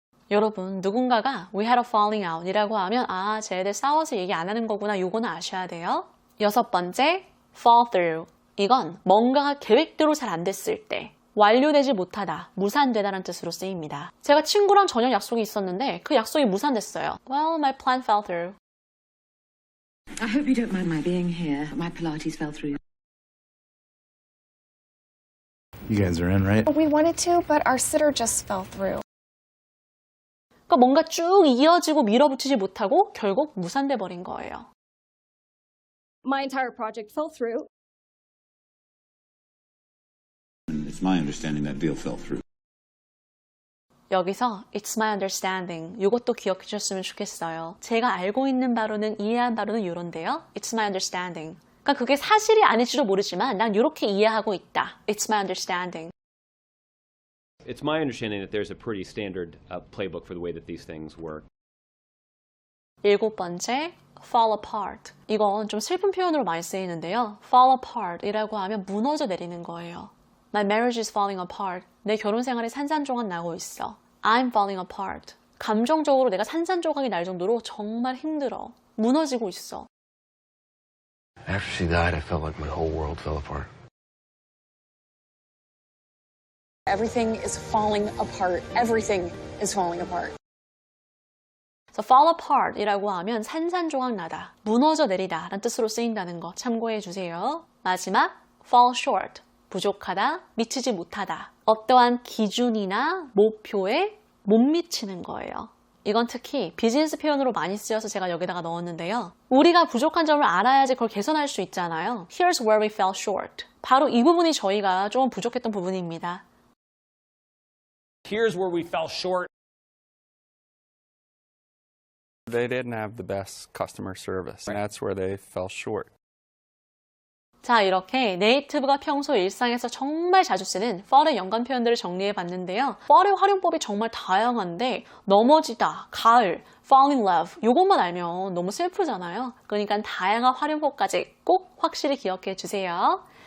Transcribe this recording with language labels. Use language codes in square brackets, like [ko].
[ko] 여러분 누군가가 [en] we had a falling out [ko] 이라고 하면 아 쟤네들 싸워서 얘기 안 하는 거구나 요거는 아셔야 돼요. 여섯 번째 fall through. 이건 뭔가가 계획대로 잘 안 됐을 때 완료되지 못하다, 무산되다라는 뜻으로 쓰입니다. 제가 친구랑 저녁 약속이 있었는데 그 약속이 무산됐어요. [en] Well, my plan fell through. I hope you don't mind my being here. My Pilates fell through. You guys are in, right? We wanted to, but our sitter just fell through. [ko] 그러니까 뭔가 쭉 이어지고 밀어붙이지 못하고 결국 무산돼 버린 거예요. [en] My entire project fell through. It's my understanding that deal fell through. [ko] 여기서 [en] It's my understanding [ko] 이것도 기억해 주셨으면 좋겠어요. 제가 알고 있는 바로는 이해한 바로는 이런데요. [en] It's my understanding. [ko] 그러니까 그게 사실이 아닐지도 모르지만 난 이렇게 이해하고 있다. [en] It's my understanding. It's my understanding that there's a pretty standard playbook for the way that these things work. [ko] 일곱 번째, fall apart. 이건 좀 슬픈 표현으로 많이 쓰이는데요. fall apart 이라고 하면 무너져 내리는 거예요. [en] My marriage is falling apart. [ko] 내 결혼 생활이 산산조각 나고 있어. [en] I'm falling apart. [ko] 감정적으로 내가 산산조각이 날 정도로 정말 힘들어. 무너지고 있어. [en] After she died, I felt like my whole world fell apart. Everything is falling apart. Everything is falling apart. [ko] So fall apart 이라고 하면 산산조각 나다, 무너져 내리다 라는 뜻으로 쓰인다는 거 참고해 주세요. 마지막, fall short. 부족하다, 미치지 못하다. 어떠한 기준이나 목표에 못 미치는 거예요. 이건 특히 비즈니스 표현으로 많이 쓰여서 제가 여기다가 넣었는데요. 우리가 부족한 점을 알아야지 그걸 개선할 수 있잖아요. [en] Here's where we fell short. [ko] 바로 이 부분이 저희가 조금 부족했던 부분입니다. [en] Here's where we fell short. They didn't have the best customer service, and that's where they fell short. [ko] 자, 이렇게 네이티브가 평소 일상에서 정말 자주 쓰는 fall의 연관 표현들을 정리해 봤는데요. fall의 활용법이 정말 다양한데 넘어지다, 가을, [en] fall in love [ko] 이것만 알면 너무 슬프잖아요. 그러니까 다양한 활용법까지 꼭 확실히 기억해 주세요.